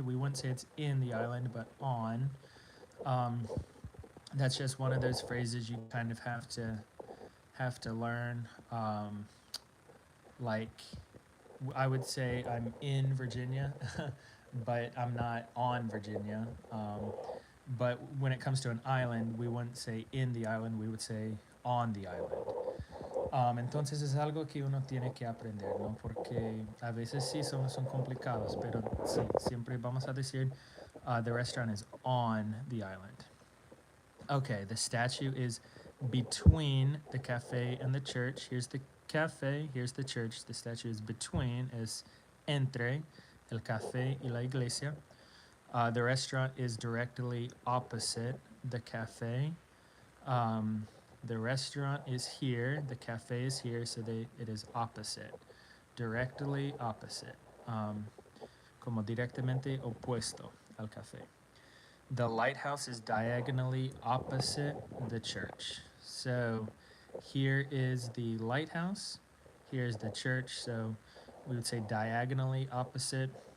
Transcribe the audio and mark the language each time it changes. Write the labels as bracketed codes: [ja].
[en] We wouldn't say it's in the island, but on. Um, that's just one of those phrases you kind of have to learn. Like I would say I'm in Virginia, but I'm not on Virginia. But when it comes to an island, we wouldn't say in the island, we would say on the island. [es] Entonces es algo que uno tiene que aprender, ¿no? Porque a veces sí son complicados, pero sí, siempre vamos a decir [en] the restaurant is on the island. Okay, the statue is between the cafe and the church. Here's the cafe, here's the church. The statue is between, [es] es entre el café y la iglesia. [en] The restaurant is directly opposite the cafe. The restaurant is here, the cafe is here, so it is opposite. Directly opposite. [es] Como directamente opuesto al café. [en] The lighthouse is diagonally opposite the church. So here is the lighthouse, here's the church, so we would say diagonally opposite.